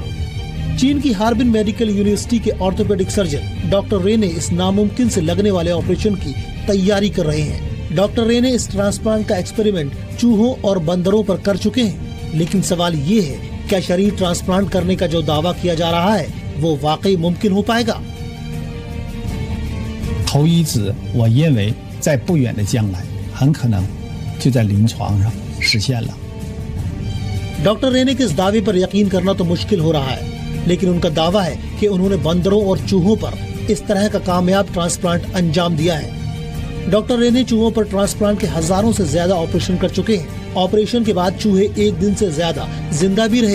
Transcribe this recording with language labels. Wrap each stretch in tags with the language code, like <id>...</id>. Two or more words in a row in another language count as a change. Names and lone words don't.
<hi>चीन की हार्बिन मेडिकल यूनिवर्सिटी के ऑर्थोपेडिक सर्जन डॉक्टर रे ने इस नामुमकिन से लगने वाले ऑपरेशन की तैयारी कर रहे हैं। डॉक्टर रे ने इस ट्रांसप्लांट का एक्सपेरिमेंट चूहों और बंदरों पर कर चुके हैं, लेकिन सवाल ये है, क्या शरीर ट्रांसप्लांट करने का जो दावा किया जा रहा है वो वाकई मुमकिन हो पाएगा?</hi> <zh>头移植我认为在不远的将来很可能就在临床上实现了。</zh> <hi>डॉक्टर रे ने के इस दावे पर यकीन करना तो मुश्किल हो रहा है, लेकिन उनका दावा है कि उन्होंने बंदरों और चूहों पर इस तरह का कामयाब ट्रांसप्लांट अंजाम दिया है। डॉक्टर रे ने चूहों पर ट्रांसप्लांट के हजारों से ज्यादा ऑपरेशन कर चुके हैं। ऑपरेशन के बाद चूहे एक दिन से ज्यादा जिंदा भी रहे।</hi>